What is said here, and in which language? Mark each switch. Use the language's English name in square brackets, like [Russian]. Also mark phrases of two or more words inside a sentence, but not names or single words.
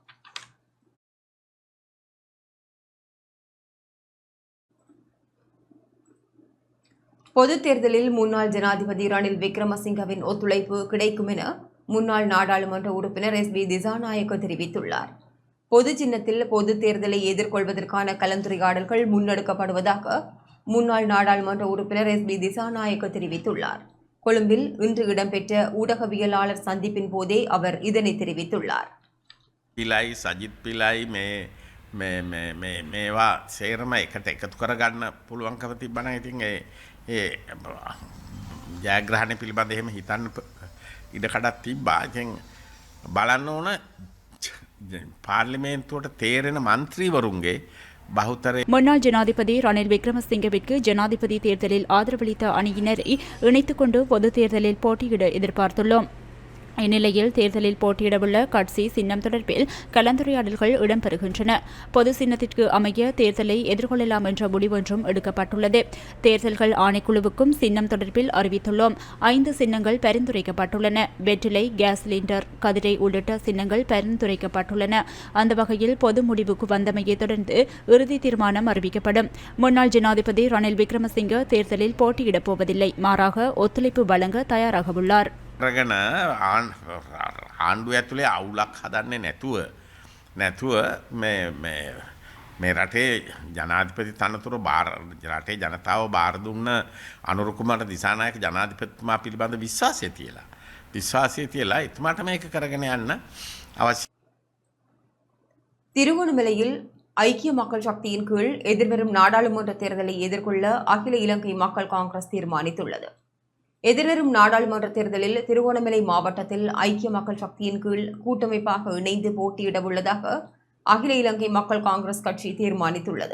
[Tamil] பொதுத் தேர்தலில் முன்னாள் ஜனாதிபதி ரணில் விக்ரமசிங்கவின் ஒத்துழைப்பு கிடைக்கும் என முன்னாள் நாடாளுமன்ற உறுப்பினர் SB திசாநாயக்க தெரிவித்துள்ளார். பொது சின்னத்தில் பொது தேர்தலை எதிர்கொள்வதற்கான கலந்துரையாடல்கள் முன்னெடுக்கப்படுவதாக முன்னாள் நாடாளுமன்ற உறுப்பினர் SB திசாநாயக்க தெரிவித்துள்ளார். கொழும்பில் இன்று இடம்பெற்ற ஊடகவியலாளர் சந்திப்பின் போதே அவர் இதனை தெரிவித்துள்ளார். [Sinhala] මේවා සේරම එකට එකතු කරගන්න පුළුවන්කම තිබ්බන. ඉතින් ඒ ජයග්‍රහණය පිළිබඳ එහෙම හිතන්න ඉඩකඩක් තිබ්බා. ඉතින් බලන්න ඕන පාර්ලිමේන්තුවට තේරෙන [Tamil] மந்திரிவருங்கே பகுத்தரே. முன்னாள் ஜனாதிபதி ரணில் விக்ரமசிங்கவிற்கு ஜனாதிபதி தேர்தலில் ஆதரவளித்த அணியினரை இணைத்துக் கொண்டு பொதுத் தேர்தலில் போட்டியிட எதிர்பார்த்துள்ளோம். இந்நிலையில் தேர்தலில் போட்டியிடவுள்ள கட்சி சின்னம் தொடர்பில் கலந்துரையாடல்கள் இடம்பெறுகின்றன. பொது சின்னத்திற்கு அமைய தேர்தலை எதிர்கொள்ளலாம் என்ற முடிவொன்றும் எடுக்கப்பட்டுள்ளது. தேர்தல்கள் ஆணைக்குழுவுக்கும் சின்னம் தொடர்பில் அறிவித்துள்ளோம். 5 சின்னங்கள் பரிந்துரைக்கப்பட்டுள்ளன. வெற்றிலை, கேஸ் சிலிண்டர், கதிரை உள்ளிட்ட சின்னங்கள் பரிந்துரைக்கப்பட்டுள்ளன. அந்த வகையில் பொது முடிவுக்கு வந்தமையை தொடர்ந்து இறுதி தீர்மானம் அறிவிக்கப்படும். முன்னாள் ஜனாதிபதி ரணில் விக்ரமசிங்க தேர்தலில் போட்டியிடப் போவதில்லை. மாறாக ஒத்துழைப்பு வழங்க தயாராக உள்ளார். [Sinhala] රගන ආණ්ඩුව ඇතුලේ අවුලක් හදන්නේ නැතුව මේ රටේ ජනාධිපති තනතුර රටේ ජනතාව බාර දුන්න අනුර කුමාර දිසානායක ජනාධිපතිතුමා පිළිබඳ විශ්වාසය තියලා එතුමාට මේක කරගෙන යන්න අවශ්‍ය. [Tamil] திருகோணமலையில் ஐக்கிய மக்கள் சக்தியின் கீழ் எதிர்வரும் நாடாளுமன்ற தேர்தலை எதிர்கொள்ள அகில இலங்கை மக்கள் காங்கிரஸ் தீர்மானித்துள்ளது. எதிர்வரும் நாடாளுமன்ற தேர்தலில் திருகோணமலை மாவட்டத்தில் ஐக்கிய மக்கள் சக்தியின் கீழ் கூட்டமைப்பாக இணைந்து போட்டியிட உள்ளதாக அகில இலங்கை மக்கள் காங்கிரஸ் கட்சி தீர்மானித்துள்ளது.